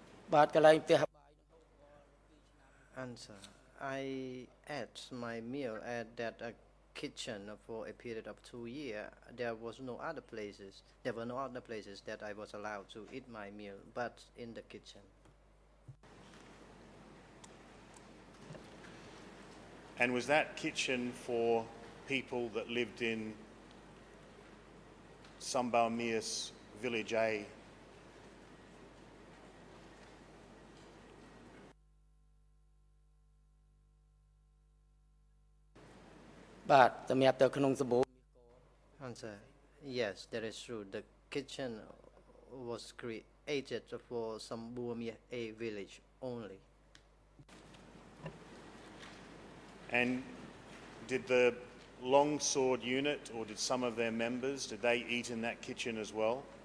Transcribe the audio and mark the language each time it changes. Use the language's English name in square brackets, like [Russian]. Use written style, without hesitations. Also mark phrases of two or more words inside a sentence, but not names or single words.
[Khmer] បាទកន្លែងផ្ទះ [English] Answer. I ate my meal at that kitchen for a period of 2 years. There was no other places. There were no other places that I was allowed to eat my meal, but in the kitchen. And was that kitchen for people that lived in Sambal Mias Village A? [Khmer] បាទសម្រាប់ទៅក្នុងសម្បូរ [English] Answer. Yes, that is true. The kitchen was created for Sambuamia A village only. And did the longsword unit or did some of their members, did they eat in that kitchen as well?